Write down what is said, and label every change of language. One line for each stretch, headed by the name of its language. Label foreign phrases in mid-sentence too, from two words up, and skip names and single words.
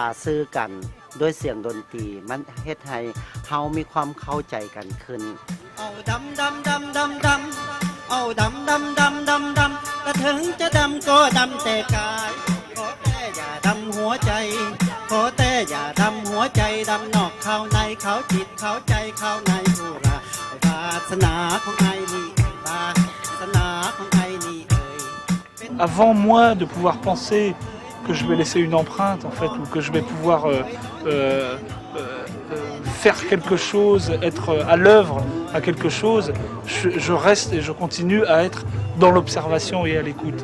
Northeastern Thai: สื่อกันด้วยเสียงดนตรีมันเฮ็ดให้เฮามีความเข้าใจกันขึ้นเอาดำดำดำดำดำเอาดำดำดำดำดำก็ถึงจะดำก็ดำแต่กายขอแต่อย่าดำหัวใจขอแต่อย่าดำหัวใจดำนอกเข้าในเข้าจิตเข้าใจเข้าในผู้ละวาสนาของไอ้นี่วาสนาของไอ้นี่เอ่ย
French: Avant moi de pouvoir penser que je vais laisser une empreinte en fait, ou que je vais pouvoir faire quelque chose, être à l'œuvre à quelque chose, je reste et je continue à être dans l'observation et à l'écoute.